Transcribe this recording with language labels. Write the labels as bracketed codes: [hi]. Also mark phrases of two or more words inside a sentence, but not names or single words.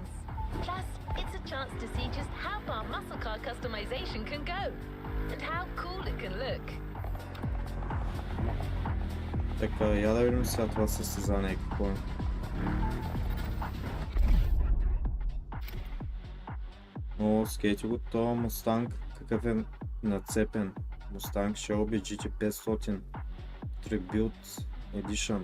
[en] Plus, it's a chance to see just how far muscle car customization can go and how cool it can look. [bg] Така, я да видим сега това състезание какво е. О, скейти го това Мустанг, какъв е нацепен. Мустанг Shelby GT500 Tribute Edition.